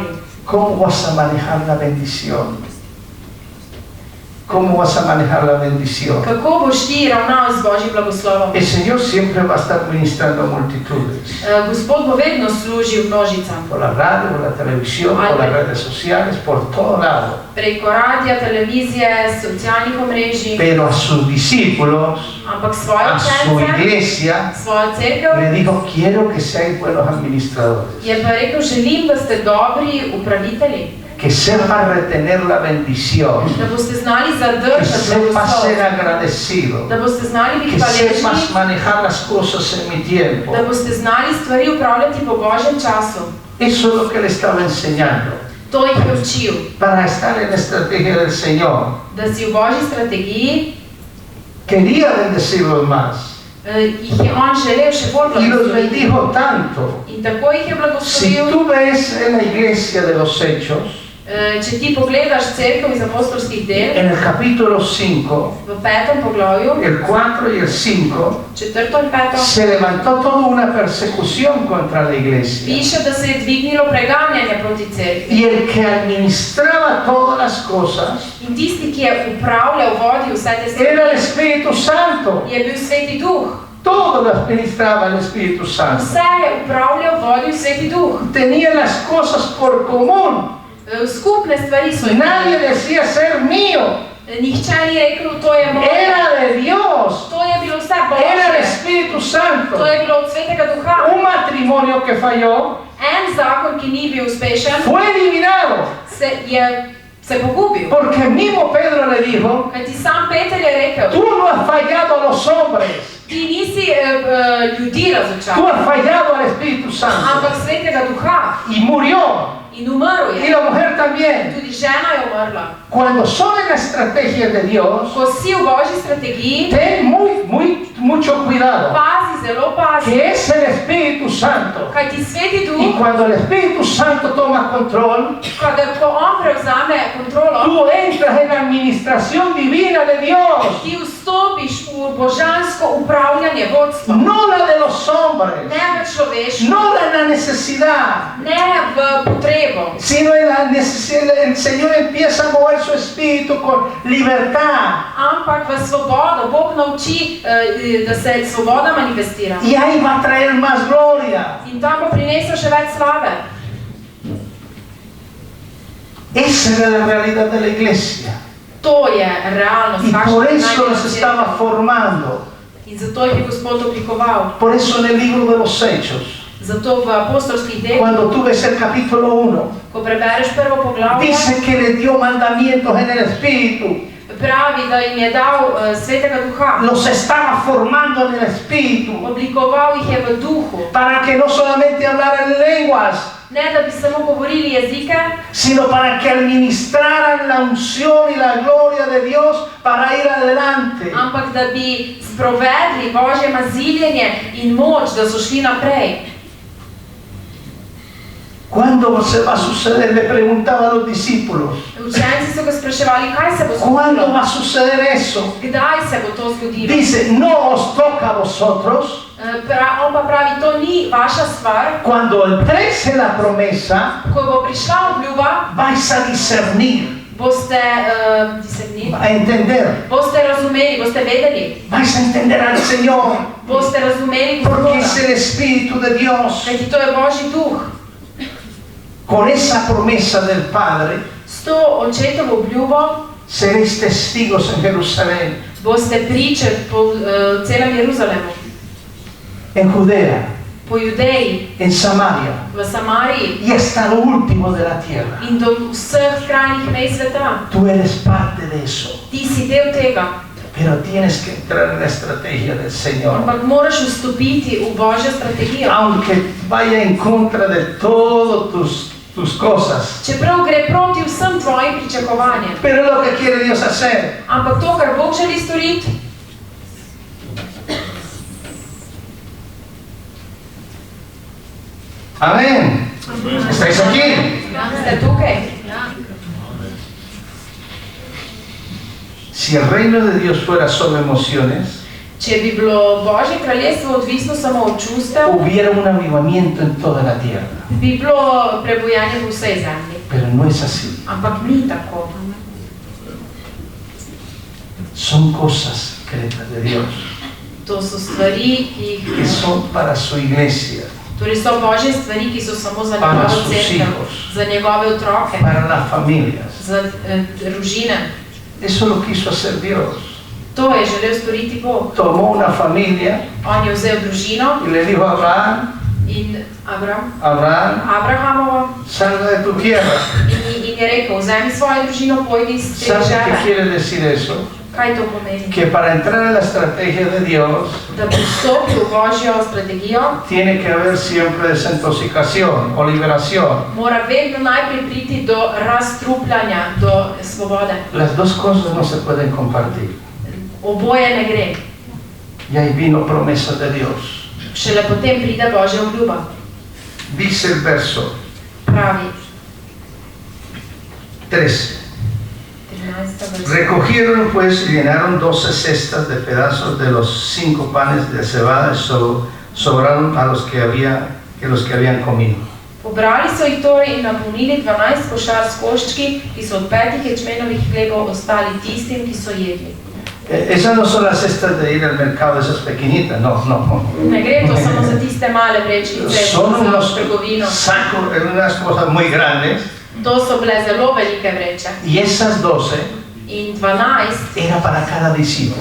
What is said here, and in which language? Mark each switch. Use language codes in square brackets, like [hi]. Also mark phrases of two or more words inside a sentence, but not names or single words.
[es] ¿Cómo vas a manejar la bendición? ¿Cómo vas a manejar la bendición? [sl] Kako boš ti ravnal z Božjim blagoslovom? [es] El Señor siempre va a estar ministrando a multitudes. [sl] Gospod bo vedno služil množicam. [es] Por la radio, por la televisión, por las redes sociales, por todo lado. [sl] Preko radija, televizije, socialnih omrežij. [es] Pero a sus discípulos, [sl] Ampak svoje [es] a su [sl] učence, [es] iglesia, [sl] svojo cerkev, [es] le dijo, quiero que seáis buenos administradores. [sl] je pa rekel, želim, da ste dobri upravitelji. [es] Que sepan retener la bendición. [sl] Da boste znali [es] Que [sl] zadržati [es] sepas ser [sl] blagoslov. [es] agradecido. [sl] Da boste znali biti [es] Que sepas [sl] hvaležni. [es] manejar las cosas en mi tiempo. [sl] Da boste znali stvari upravljati po Božjem času. [es] Eso es lo que le estaba enseñando. [sl] To jih je učil. [es] Para estar en la estrategia del Señor. [sl] Da si v Božji strategiji [es] Quería bendecirlos más. [sl] jih je on želel še bolj [es] Y los [sl] blagosloviti. [es] bendijo tanto. [sl] In tako jih je [es] Si [sl] blagoslovil. [es] tú ves en la iglesia de los Hechos, [sl] Če ti pogledaš cerkev iz apostolskih del, [es] en el capítulo 5, [sl] v 5. poglavju, [es] el 4 y el 5, [sl] 4. in 5. [es] se levantó toda una persecución contra la iglesia. [sl] piše, da se je dvignilo preganjanje proti cerkvi. [es] Y el que administraba todas las cosas [sl] In tisti, ki je upravljal, vodil vse te [es] era el [sl] stvari, [es] Espíritu Santo. [sl] je bil Sveti Duh. [es] Todo lo administraba el Espíritu Santo. [sl] Vse je upravljal, vodil Sveti Duh. [es] Tenía las cosas por común. [sl] Skupne stvari so [es] Nadie [sl] imeli. [es] decía ser mío. [sl] Nihče ni rekel, to je moje. [es] Era de Dios. [sl] To je bilo vse [es] Era el [sl] Božje. [es] Espíritu [sl] To [es] Santo. [sl] je bilo od Svetega Duha. [es] Un matrimonio que falló [sl] En zakon, ki ni bil uspešen, [es] fue eliminado. [sl] se pogubil. [es] Porque el mismo Pedro le dijo, [sl] Kajti sam Peter je rekel, [es] tú no has fallado a los hombres, [sl] ti nisi ljudi [es] tú [sl] razočaral, [es] has fallado al Espíritu Santo. [sl] ampak Svetega Duha. [es] Y murió. [sl] In umrl [es] Y [sl] je. [es] la mujer también. [sl] Tudi žena je umrla. [es] Cuando son en la estrategia de Dios, [sl] Ko si v Božji strategiji, [es] ten mucho cuidado, [sl] pazi, zelo pazi. [es] que es el Espíritu Santo. [sl] Kajti Sveti [es] Y [sl] Duh, [es] cuando el Espíritu Santo toma control, [sl] ko on prevzame kontrolo, [es] tú entras en la administración divina de Dios, [sl] ti vstopiš v božansko upravljanje, vodstvo. [es] no la de los hombres, [sl] Ne v človeštvo, [es] no la necesidad, [sl] ne v potrebo, [es] sino en la necesidad. El Señor empieza a mover su espíritu con libertad. [sl] ampak v svobodo. Bog nauči, da se svoboda manifestira. [es] Y ahí va a traer más gloria. [sl] In tam bo prinesel še več slave. [es] Esa era la realidad de la iglesia. [sl] To je realnost, [es] Y [sl] kakšna [es] por [sl] je [es] eso los [sl] največja [es] estaba [sl] cerkev. [es] formando. [sl] In zato jih je Gospod oblikoval. [es] Por eso en el libro de los Hechos, [sl] Zato v apostolskih delih, [es] cuando tú ves el capítulo 1, [sl] ko prebereš prvo poglavje, [es] dice que le dio mandamientos en el espíritu. [sl] pravi, da jim je dal Svetega Duha. [es] Los estaba formando en el espíritu [sl] Oblikoval jih je v duhu. [es] para que no solamente hablaran lenguas, [sl] Ne, da bi samo govorili jezike, [es] sino para que administraran la unción y la gloria de Dios para ir adelante. [sl] ampak da bi sprovedli Božje maziljenje in moč, da so šli naprej. [es] ¿Cuándo se va a suceder? Le preguntaba a los discípulos. [sl] Učenci so ga spraševali, kaj se bo [es] ¿Cuándo va [sl] zgodilo? [es] a suceder eso? [sl] Kdaj se bo to zgodilo? [es] Dice, no os toca a vosotros. [sl] On pa pravi, to ni vaša stvar. [es] Cuando entrese la promesa, [sl] Ko bo prišla obljuba, [es] vais a discernir, [sl] boste discernili, [es] a entender. [sl] boste razumeli, boste vedeli, [es] Vais a entender al Señor, [sl] boste razumeli [es] porque [sl] Gospoda. [es] es el Espíritu de Dios. [sl] Kajti to je Božji duh. [es] Con esa promesa del Padre, [sl] S to očetovo obljubo [es] seréis testigos en Jerusalén, [sl] boste priče po celem Jeruzalemu, [es] en Judea, [sl] po Judeji, [es] en Samaria [sl] v Samariji [es] y hasta lo último de la tierra. [sl] in do vseh krajnih mej sveta. [es] Tú eres parte de eso. [sl] Ti si del tega. [es] Pero tienes que entrar en la estrategia del Señor. [sl] Ampak moraš vstopiti v Božjo strategijo. [es] Aunque vaya en contra de todas tus cosas. [sl] Čeprav gre proti vsem tvojim pričakovanjem. [es] Pero lo que quiere Dios hacer. [sl] Ampak to, kar Bog želi storiti, [es] Amén. ¿Estáis aquí? [sl] ste tukaj. [es] Si el reino de Dios fuera solo emociones, [sl] Če bi bilo Božje kraljestvo odvisno samo od čustev, [es] hubiera un avivamiento en toda la tierra. [sl] bi bilo prebujanje v vsej zemlji. [es] Pero no es así. [sl] Ampak ni tako. [es] Son cosas secretas de Dios [sl] To so stvari, ki [es] que [sl] jih... [es] son para su iglesia, [sl] Torej so Božje stvari, ki so samo za [es] Para [sl] njegovo [es] sus [sl] cerkev, [es] hijos. [sl] za njegove otroke, [es] para las familias. [sl] za družine. [es] Eso lo quiso hacer Dios. [sl] To je želel storiti Bog. [es] Tomó una familia [sl] On je vzel družino [es] y le dijo a Abraham, [sl] in Abraham, Abrahamovo [es] salga de tu tierra. [sl] in je rekel, vzemi svojo družino, pojdi iz te [es] ¿Sabe qué [sl] žene. [es] quiere decir eso? [sl] Kaj to pomeni? [es] Que para entrar en la estrategia de Dios [sl] Da bi vstopil v Božjo strategijo, [es] tiene que haber siempre desintoxicación o liberación. [sl] mora vedno najprej priti do razstrupljanja, do svobode. [es] Las dos cosas no se pueden compartir. [sl] Oboje ne gre. [es] Y ahí vino promesa de Dios. [sl] Šele potem pride Božja obljuba. [es] Dice el verso [sl] Pravi 13. 13. vrsta. [es] Recogieron pues y llenaron 12 cestas de pedazos de los 5 panes de cebada y sobraron a los que habían comido. [sl] Pobrali so jih torej in napolnili 12 košar s koščki, ki so od 5 ječmenovih hlebov ostali tistim, ki so jedli. [es] Esas no son las cestas de ir al mercado, esas pequeñitas, no. [sl] Ne gre to samo za tiste male vrečkice, [es] Son [sl] za [es] unos [sl] trgovino. [es] sacos, unas cosas muy grandes. [sl] To so bile zelo velike vreče. [es] Y esas 12 [sl] In 12 [es] era para cada discípulo,